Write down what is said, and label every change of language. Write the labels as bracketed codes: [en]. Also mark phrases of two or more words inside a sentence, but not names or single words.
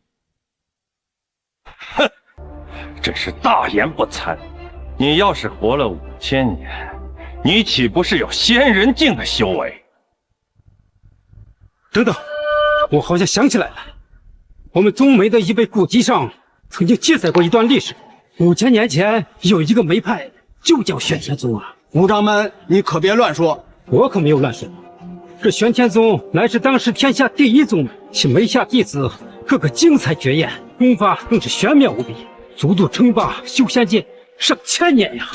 [zh] 哼，真是大言不慚！你要是活了5000年，你豈不是有仙人境的修為？等等，我好像想起來了，我們宗門的一本古籍上曾經記載過一段歷史。5000年前有一個門派就叫玄天宗啊！吳掌門，你可別亂說，我可沒有亂說。這玄天宗乃是當時天下第一宗門，其門下弟子個個精彩絕豔，功法更是玄妙無比，足足稱霸修仙界上千年呀！